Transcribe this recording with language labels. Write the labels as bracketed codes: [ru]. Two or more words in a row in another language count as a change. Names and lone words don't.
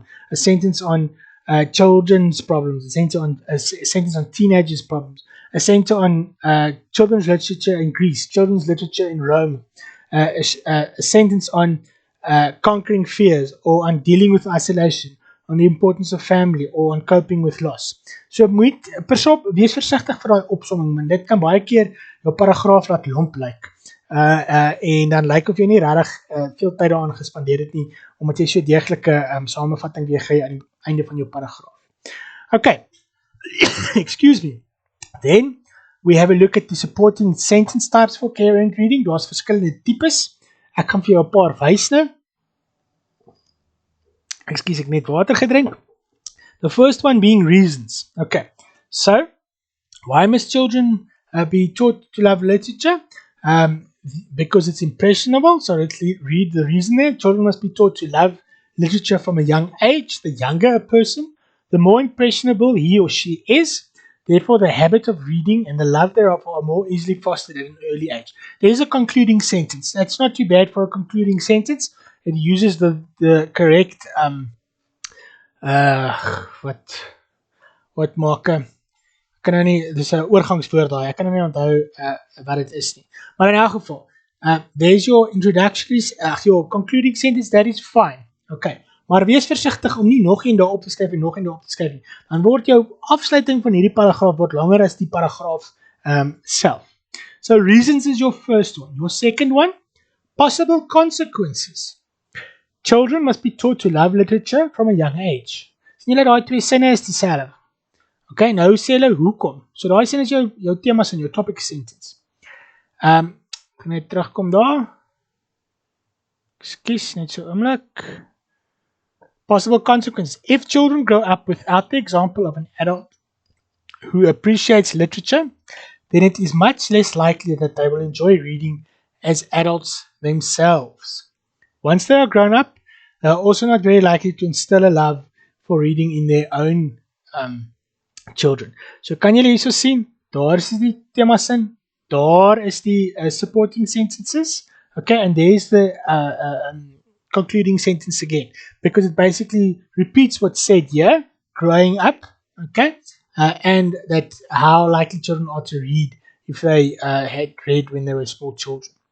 [en] A sentence on children's problems, a sentence on teenagers' problems, a sentence on children's literature in Greece, children's literature in Rome, a sentence on conquering fears, or on dealing with isolation, on the importance of family, or on coping with loss. [af] So wees versigtig vir daai opsomming, want dit kan baie keer jou paragraaf laat lomp lyk. En dan lyk of jy nie regtig veel tyd daaraan gespandeer het nie, omdat jy so deeglike samevatting weer gee aan die einde van jou paragraaf. [en] Okay, Excuse me. Then we have a look at the supporting sentence types for coherent reading. [af] Daar's verskillende tipes. Ek gaan vir jou 'n paar wys nou. Excuse, ek net water gedrink. [en] The first one being reasons. Okay, so why must children be taught to love literature? Because it's impressionable. So let's read the reason there. Children must be taught to love literature from a young age. The younger a person, the more impressionable he or she is. Therefore, the habit of reading and the love thereof are more easily fostered at an early age. There's a concluding sentence. That's not too bad for a concluding sentence. It uses the correct [af] wat maak ek kan nou nie, dis 'n oorgangswoord daai, ek kan nou nie onthou wat dit is nie, maar in elk geval [en] there's your introductory, your concluding sentence, that is fine, [af] okay, maar wees versigtig om nie nog een daarop te skryf en nog een daarop te skryf nie, dan word jou afsluiting van hierdie paragraaf word langer as die paragraaf self. [en] So reasons is your first one. Your second one, possible consequences. Children must be taught to love literature from a young age. [af] Sien julle daai twee sinne is dieselfde. Okay, nou sê hulle hoekom. So daai sin is jou temas in jou [en] topic sentence. [af] Kan net terugkom daar. Ekskuus, net so oomblik. [en] Possible consequences. If children grow up without the example of an adult who appreciates literature, then it is much less likely that they will enjoy reading as adults themselves. Once they are grown up, they are also not very likely to instill a love for reading in their own children. [af] So kan julle hierso sien, daar is die thema sin, daar is die [en] supporting sentences, okay, and there's the concluding sentence again, because it basically repeats what's said here, growing up, okay, and that how likely children are to read if they had read when they were small children.